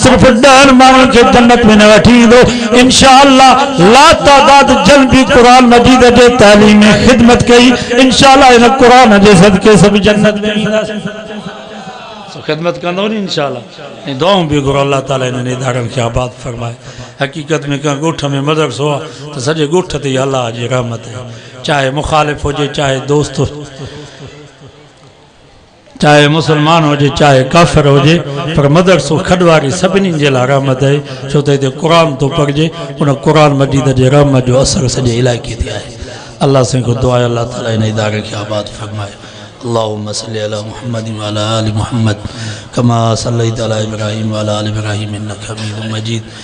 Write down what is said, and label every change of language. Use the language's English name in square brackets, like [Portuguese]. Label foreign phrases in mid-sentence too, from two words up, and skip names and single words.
[Sindhi] सिर्फ़ 10 माण्हुनि खे जन्नत में न वठी ईंदो इंशाअल्लाह ला तादाद जन भी क़ुरान मजीद जे तालीम में खिदमत कई इंशाअल्लाह इन क़ुरान जे सदके सब जन्नत में ईंदासीं सो खिदमत कंदो नी इंशाअल्लाह ऐं दुआऊं बि घुरो अल्लाह ताला इन्हनि इदारनि खे आबाद फरमाए हक़ीक़त में कंहिं ॻोठ में मदरसो आहे त सॼे ॻोठ ते अल्लाह जी रहमत आहे चाहे मुखालिफ़ हुजे चाहे दोस्त चाहे मुसलमान होजे चाहे काफ़िर होजे पर मदरसो खडवारी सभिनी जे लाइ रहमत आहे छो त हिते क़ुरान थो पढ़िजे उन क़ुरान मजीद जे रहमत जो असर सॼे इलाइक़े ते आहे अल्लाह से को दुआ अल्लाह ताला इन इदारे की आबाद फरमाए। [Arabic] اللهم صل على محمد وعلى آل محمد كما صليت على إبراهيم وعلى آل إبراهيم إنك حميد مجيد.